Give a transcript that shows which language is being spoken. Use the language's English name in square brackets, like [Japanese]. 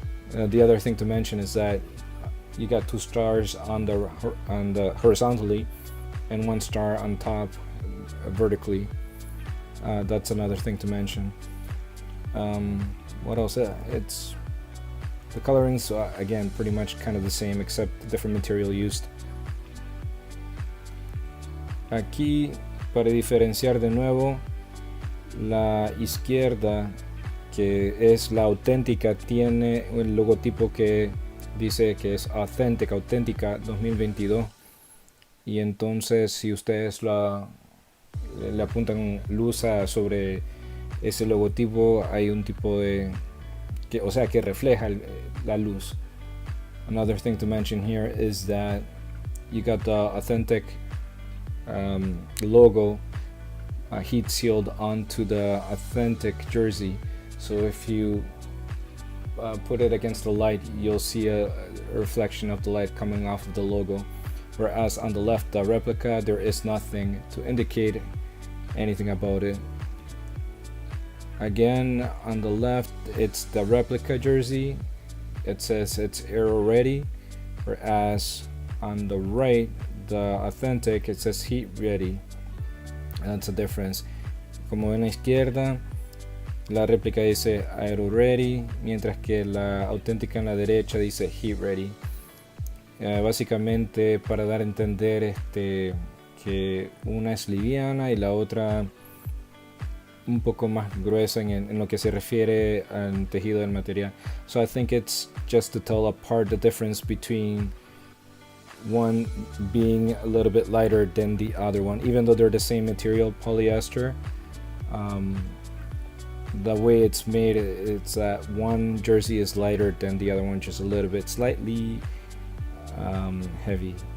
[English] The other thing to mention is that you got two stars on the horizontally and one star on top vertically. That's another thing to mention. What else? The colorings, again, pretty much kind of the same, except the different material used. [Spanish] Aquí, para diferenciar de nuevo, la izquierda, que es la auténtica, tiene el logotipo que dice que es auténtica 2022. Y entonces, si ustedes le apuntan luz sobre ese logotipo, hay un tipo de que refleja la luz. [English] Another thing to mention here is that you got the authentic logo heat sealed onto the authentic jersey, so if you put it against the light, you'll see a reflection of the light coming off of the logo, whereas on the left, the replica, there is nothing to indicate anything about it. Again, on the left, it's the replica jersey. It says it's aero ready, whereas on the right, the authentic, it says heat ready. That's a difference. [Spanish] Como ven a la izquierda, la réplica dice aero ready, mientras que la auténtica en la derecha dice heat ready. Básicamente para dar a entender que una es liviana y la otra un poco más gruesa en lo que se refiere al tejido del material. [English] So I think it's just to tell apart the difference between one being a little bit lighter than the other one, even though they're the same material, polyester. The way it's made, it's that one jersey is lighter than the other one, just a little bit, slightly heavy.